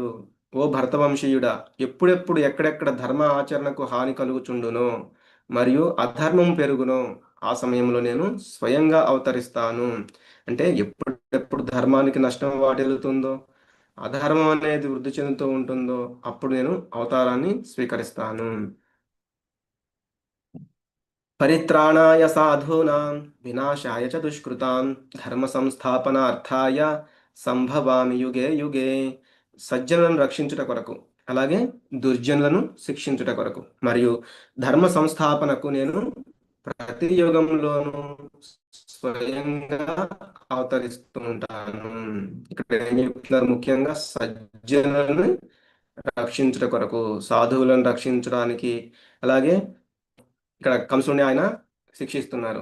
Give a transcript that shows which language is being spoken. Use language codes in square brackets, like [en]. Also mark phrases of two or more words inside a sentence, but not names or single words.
[te] ఓ భరతవంశీయుడా, ఎప్పుడెప్పుడు ఎక్కడెక్కడ ధర్మ ఆచరణకు హాని కలుగుచుండునో మరియు అధర్మం పెరుగునో ఆ సమయంలో నేను స్వయంగా అవతరిస్తాను. అంటే ఎప్పుడెప్పుడు ధర్మానికి నష్టం వాటిల్లుతుందో, అధర్మం అనేది వృద్ధి చెందుతూ ఉంటుందో అప్పుడు నేను అవతారాన్ని స్వీకరిస్తాను. [sa] పరిత్రాణాయ సాధూనాం వినాశాయ చ దుష్కృతాం ధర్మ సంస్థాపనార్థాయ సంభవామి యుగే యుగే. [te] సజ్జనులను రక్షించుట కొరకు, అలాగే దుర్జనులను శిక్షించుట కొరకు మరియు ధర్మ సంస్థాపనకు నేను ప్రతి యుగంలోనూ స్వయంగా అవతరిస్తూ ఉంటాను. ఇక్కడ ఏం చెప్తున్నారు? ముఖ్యంగా సజ్జనులను రక్షించుట కొరకు, సాధువులను రక్షించడానికి, అలాగే ఇక్కడ కంసుని ఆయన శిక్షిస్తున్నారు.